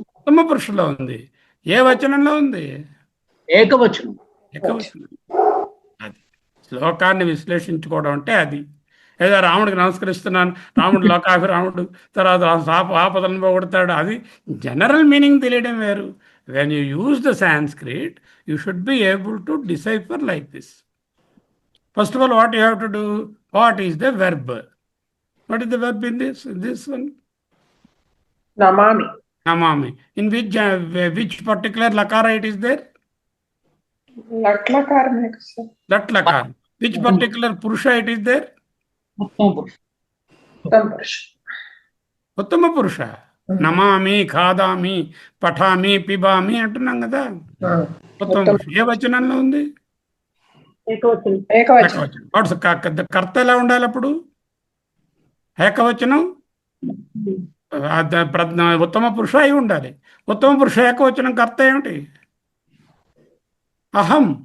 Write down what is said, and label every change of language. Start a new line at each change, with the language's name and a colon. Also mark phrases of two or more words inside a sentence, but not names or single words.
Telugu: ఉత్తమ పురుషులో ఉంది. ఏ వచనంలో ఉంది? ఏకవచనం. అది శ్లోకాన్ని విశ్లేషించుకోవడం అంటే అది. ఏదో రాముడికి నమస్కరిస్తున్నాను, రాముడు లోకాభిరాముడు, తర్వాత ఆపదలను పోగొడతాడు, అది
English: general meaning
Telugu: తెలియడం వేరు.
English: when you use the Sanskrit you should be able to decipher like this. First of all, what you have to do? What is the verb? What is the verb in this one? Namami. Namami. In which particular lakara it is there? Latlakara. Latlakara. Which particular purusha it is there?
Sanskrit: उत्तम पुरुष. नमामि खादामि पठामि पिबामि
Telugu: అంటున్నాం కదా. ఉత్తమ పురుష. ఏ వచనంలో ఉంది? ఏకవచనం. కర్త ఎలా ఉండాలి అప్పుడు? ఏకవచనం. ఉత్తమ పురుష అయి ఉండాలి. ఉత్తమ పురుష ఏకవచనం కర్త ఏమిటి? అహం.